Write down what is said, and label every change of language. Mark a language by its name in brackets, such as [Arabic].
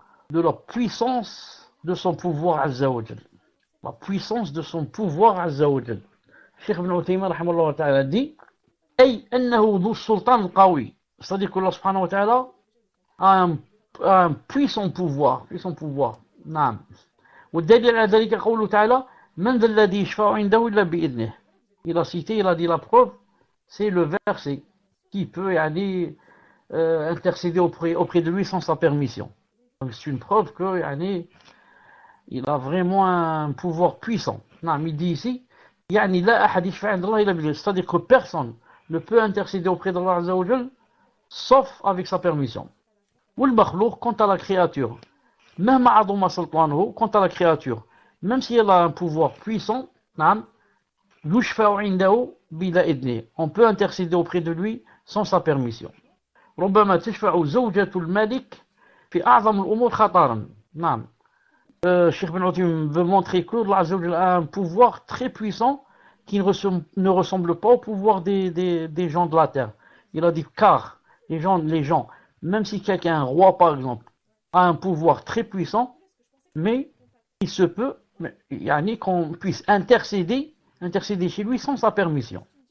[French] de la puissance de son pouvoir Azza wa Jal. La puissance de son pouvoir Azza wa Jal. Cheikh Ibn Uthaymin rahimahullah ta'ala dit [Arabic] أي أنه ذو السلطان القوي. [French] C'est-à-dire que Allah subhanahu wa ta'ala a un puissant pouvoir. [Arabic] نعم. والدليل على ذلك قوله تعالى من ذا الذي يشفع عنده إلا بإذنه. [French] Il a cité, il a dit la preuve, c'est le verset qui peut intercéder auprès de lui sans sa permission. Donc c'est une preuve que il a vraiment un pouvoir puissant. Non, il dit ici, c'est-à-dire que personne ne peut intercéder auprès d'Allah Azza wa Jal sauf avec sa permission. [Arabic] والمخلوق, [French] quant à la créature, [Arabic] مهما عظم سلطانه, [French] quant à la créature, même si elle a un pouvoir puissant, [Arabic] يشفع عنده بلا إذنه, [French] on peut intercéder auprès de lui sans sa permission. [Arabic] ربما تشفع زوجة الملك في أعظم الأمور خطرا. نعم. [French] Cheikh Ibn Uthaymin veut montrer que Allah Azza wa Jal a un pouvoir très puissant qui ne ressemble pas au pouvoir des gens de la terre. Il a dit car les gens, même si quelqu'un, un roi par exemple, a un pouvoir très puissant, mais il se peut qu'on puisse intercéder chez lui sans sa permission.